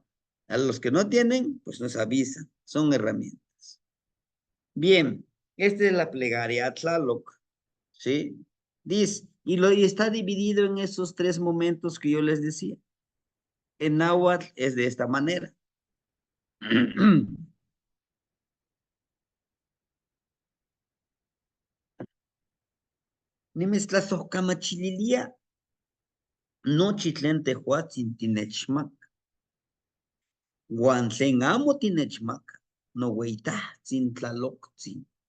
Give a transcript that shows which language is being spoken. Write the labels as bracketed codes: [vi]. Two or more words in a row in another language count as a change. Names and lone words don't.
[es] A los que no tienen, pues nos avisan, son herramientas. Bien, esta es la plegaria a Tlaloc, ¿sí? Dice, y está dividido en esos tres momentos que yo les decía. En náhuatl es de esta manera. [nah] Nimeslazojkamachililia, no chitlen tehuatzin tinechmak, uan tlen amo tinechmak, noueytahtzin tlaloktzin.